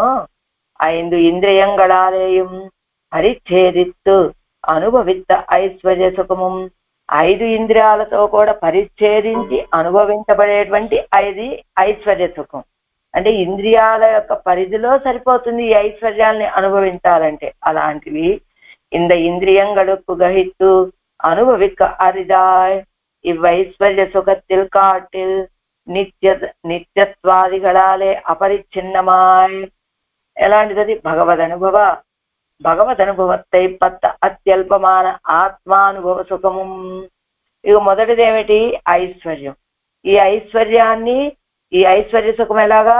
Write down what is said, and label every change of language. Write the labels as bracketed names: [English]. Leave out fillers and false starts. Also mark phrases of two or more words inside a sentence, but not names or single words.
[Tamil] ஐந்து இந்திரியங்களாலேயும் பரிச்சேதித்து அனுபவித்த ஐஸ்வர்ய சுகம், [Telugu] ఐదు ఇంద్రియాలతో కూడా పరిచ్ఛేదించి అనుభవించబడేటువంటి ఐశ్వర్య సుఖం. అంటే ఇంద్రియాల యొక్క పరిధిలో సరిపోతుంది ఈ ఐశ్వర్యాల్ని అనుభవించాలంటే. [Tamil] అలాంటివి இந்த இந்திரியங்களுக்கு ககித்து அனுபவிக்க அரிதாய் இவ்வைஸ்வர்ய சுகத்தில் காட்டில் நித்யத்வாதிகளாலே அபரிச்சின்னமாய். [Telugu] ఎలాంటిది? [Tamil] பகவதனுபவத்தை பற்ற அத்யல்பமான ஆத்மானுபவ ஸுகம். [Telugu] ఇక మొదటిది ఏమిటి? ఐశ్వర్యం. ఈ ఐశ్వర్యాన్ని, ఈ ఐశ్వర్య సుఖం ఎలాగా?